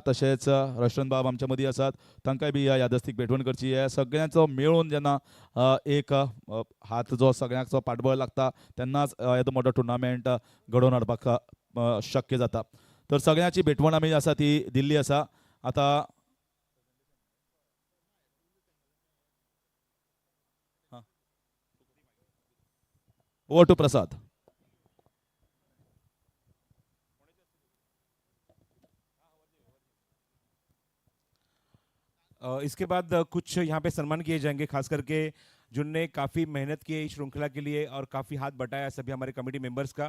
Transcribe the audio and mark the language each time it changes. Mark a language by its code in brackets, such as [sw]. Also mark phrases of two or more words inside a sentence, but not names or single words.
[kok] तशेंच रोशन बाब आमच्या मदीं आसात तांकांय बी यादस्तीक भेटवण करची. हे सगळ्यांचो मेळून जेन्ना एक हात जो सगळ्यांचो पाठबळ लागता तेन्नाच येदो मोठो टुर्नामेंट घडोवन हाडपाक शक्य जाता. तर सगळ्यांची भेटवण आमी आसा ती दिल्ली आसा. आतां [en] over to [kok] प्रसाद. [hi] इसके बाद कुछ यहाँ पे सम्मान किए जाएंगे, खास करके जिनने काफ़ी मेहनत की है इस श्रृंखला के लिए और काफ़ी हाथ बटाया सभी हमारे [en] committee members [hi] का.